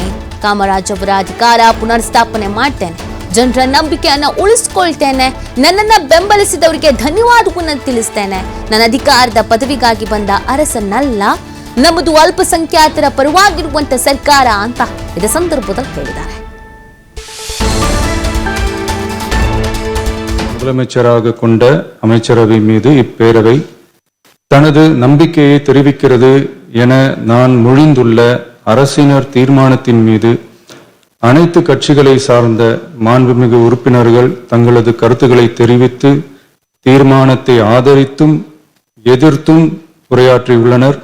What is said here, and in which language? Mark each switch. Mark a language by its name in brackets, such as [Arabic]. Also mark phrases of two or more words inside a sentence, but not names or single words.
[Kannada] ಕಾಮರಾಜ್ ಅವರ ಅಧಿಕಾರ ಪುನರ್ಸ್ಥಾಪನೆ ಮಾಡ್ತೇನೆ, ಜನರ ನಂಬಿಕೆಯನ್ನ ಉಳಿಸ್ಕೊಳ್ತೇನೆ, ನನ್ನನ್ನ ಬೆಂಬಲಿಸಿದವರಿಗೆ ಧನ್ಯವಾದವನ್ನ ತಿಳಿಸ್ತೇನೆ. ನನ್ನ ಅಧಿಕಾರದ ಪದವಿಗಾಗಿ ಬಂದ ಅರಸನಲ್ಲ, ನಮ್ಮದು ಅಲ್ಪಸಂಖ್ಯಾತರ ಪರವಾಗಿರುವಂತ ಸರ್ಕಾರ ಅಂತ ಇದೇ ಸಂದರ್ಭದಲ್ಲಿ ಹೇಳಿದ್ದಾರೆ. [Tamil] முதலமைச்சராக கொண்ட அமைச்சரவை மீது இப்பேரவை தனது நம்பிக்கையை தெரிவிக்கிறது என நான் மொழிந்துள்ள அரசினர் தீர்மானத்தின் மீது அனைத்து கட்சிகளை சார்ந்த மாண்புமிகு உறுப்பினர்கள் தங்களது கருத்துக்களை தெரிவித்து தீர்மானத்தை ஆதரித்தும் எதிர்த்தும் உரையாற்றியுள்ளனர்.